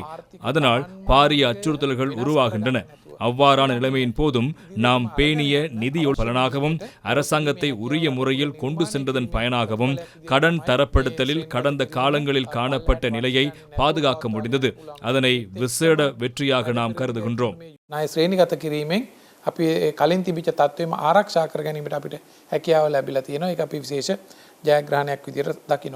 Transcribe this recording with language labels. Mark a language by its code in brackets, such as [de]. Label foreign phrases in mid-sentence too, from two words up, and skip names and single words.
[ta] அதனால் பாரிய அச்சுறுத்தல்கள் உருவாகின்றன. அவ்வாறான நிலைமையின் போதும் நாம் பேணிய நிதியொ பலனாகவும் அரசாங்கத்தை உரிய முறையில் கொண்டு சென்றதன் பயனாகவும் கடன் தரப்படுத்தலில் கடந்த காலங்களில் காணப்பட்ட நிலையை பாதுகாக்க முடிந்தது. அதனை விசேட வெற்றியாக நாம் கருதுகின்றோம். [si] ණය ශ්‍රේණිගත කිරීමෙන් අපි කලින් තිබිච්ච තත්ත්වෙම ආරක්ෂා කර ගැනීමට අපිට හැකියාව ලැබිලා තියෙනවා. ඒක අපි විශේෂ ජයග්‍රහණයක් විදිහට දකිනවා.